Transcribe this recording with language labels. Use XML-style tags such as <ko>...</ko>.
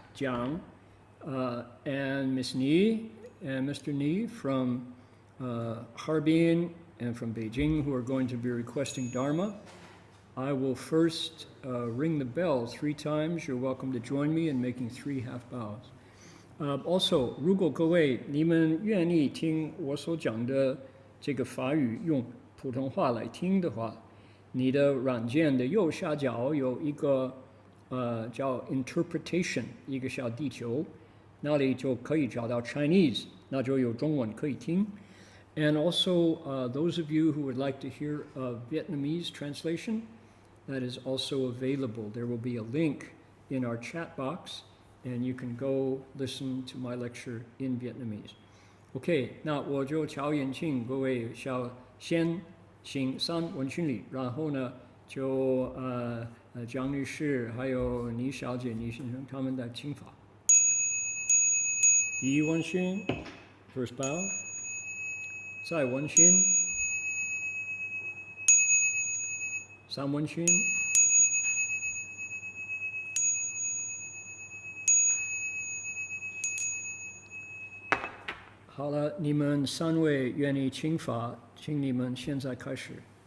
<en>Jiang and Ms. Ni and Mr. Ni from Harbin and from Beijing, who are going to be requesting Dharma. I will first ring the bell 3 times. You're welcome to join me in making 3 half bows. Also,</en> <zh>如果各位你们愿意听我所讲的这个法语用普通话来听的话，你的软件的右下角有一个叫 interpretation 一个小地球，那里就可以找到 Chinese， 那就有中文可以听。</zh> <en>And also, those of you who would like to hear a Vietnamese translation, that is also available. There will be a link in our chat box, and you can go listen to my lecture in Vietnamese. OK,</en> <zh>那我就乔引请各位先行3问询礼，然后呢就江女士还有倪小姐、倪先生他们的请法。第一问询</zh> <en>first bow，</en> <zh>再问询3问询，好了，你们3位愿意请法，请你们现在开始。</zh>